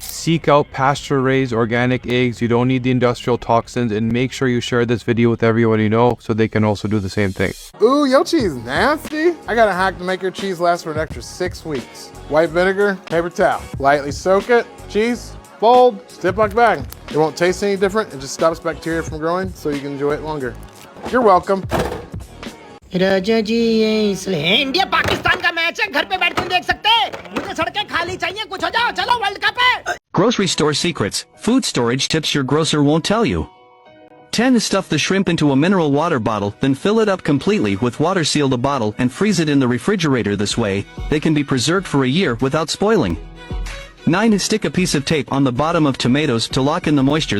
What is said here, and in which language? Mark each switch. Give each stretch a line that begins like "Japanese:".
English: Seek out pasture-raised organic eggs. You don't need the industrial toxins, and make sure you share this video with everyone you know so they can also do the same thing. Ooh, your cheese nasty. I got a hack to make your cheese last for an extra 6 weeks. White vinegar, paper towel. Lightly soak it, cheese, fold, Ziploc bag. It won't taste any different. It just stops bacteria from growing so you can enjoy it longer. You're welcome.
Hindi: India Pakistan का match है घर पे बैठ के देख सकते हैं मुझे सड़कें खाली चाहिए कुछ हो जाओ चलो वर्ल्ड कप है
English: Grocery store secrets. Food storage tips your grocer won't tell you. 10. Stuff the shrimp into a mineral water bottle, then fill it up completely with water. Seal the bottle and freeze it in the refrigerator. This way, they can be preserved for a year without spoiling. 9. Stick a piece of tape on the bottom of tomatoes to lock in the moisture.